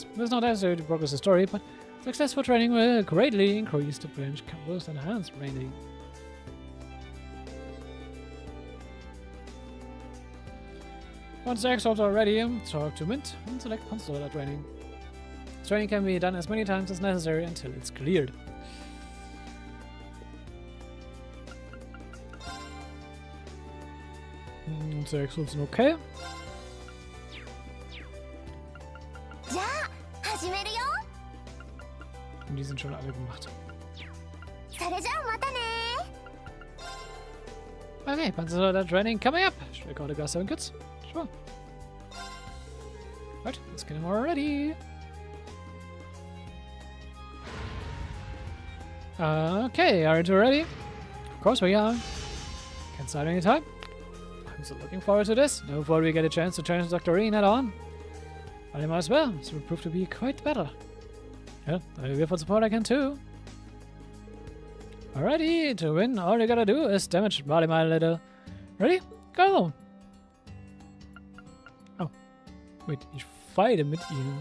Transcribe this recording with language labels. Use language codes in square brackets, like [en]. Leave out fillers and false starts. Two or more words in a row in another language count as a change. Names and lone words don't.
[en] It's not necessary to progress the story, but successful training will greatly increase the branch campus and enhance training. Once the excerpts are ready, talk to Mint and select Panzersoldat training. Training can be done as many times as necessary until it's cleared. [de] Unsere Exos sind okay. [ja] じゃあ始めるよ。 [de] Und die sind schon alle gemacht. [ja] それじゃあまたね。 [en] Okay, Panzersoldat training coming up. Should I call the Class 7 kids? Sure. Right, let's get them already. Okay, are you ready? Of course we are. Can start anytime. I'm so looking forward to this. No before we get a chance to challenge Dr. Reen head on. But I might as well. This will prove to be quite the battle. Yeah, I'll give what support I can too. Alrighty, to win, all you gotta do is damage Molly my little. Ready? Go! Oh. Wait, [de] ich fight mit ihnen.